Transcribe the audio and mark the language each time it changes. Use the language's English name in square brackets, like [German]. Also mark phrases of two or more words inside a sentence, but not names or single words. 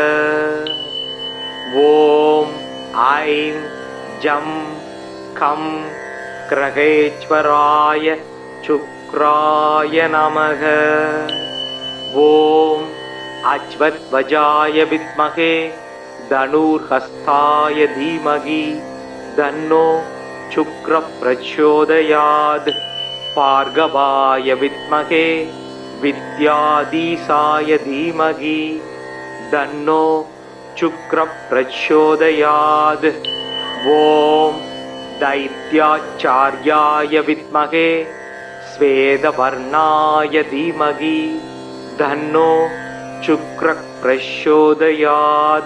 [Sanskrit] ॐ ऐं जं गं ग्रहेश्वराय शुक्राय नमः. ॐ अश्वध्वजाय विद्महे धनुर्हस्ताय धीमहि तन्नो शुक्र प्रचोदयात्. भार्गवाय विद्महे विद्याधीशाय धीमहि तन्नो शुक्र प्रचोदयात्. ओम दैत्याचार्याय विद्महे श्वेतवर्णाय धीमहि तन्नो शुक्र प्रचोदयात्.